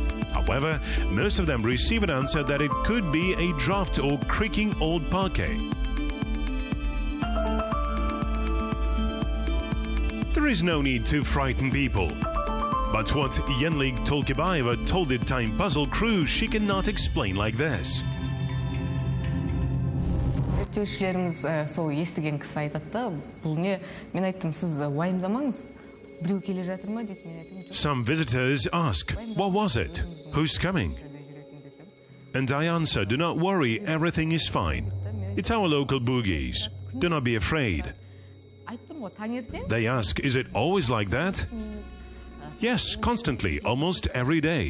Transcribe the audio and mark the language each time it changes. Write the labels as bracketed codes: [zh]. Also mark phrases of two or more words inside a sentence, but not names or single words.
[en] However, most of them receive an answer that it could be a draft or creaking old parquet. There is no need to frighten people. But what Yenlik Tolkibaeva told the Time Puzzle crew she cannot explain like this. [kk] Зерттеушілеріміз сол естіген кісі айтады да, бұл не? Мен айттым, сіз уайымдамаңыз. Біреу келе жатыр ма деп мен айттым. [en] Some visitors ask, what was it? Who's coming? And I answer, do not worry, everything is fine. It's our local boogies. Do not be afraid. They ask, is it always like that? Yes, constantly, almost every day.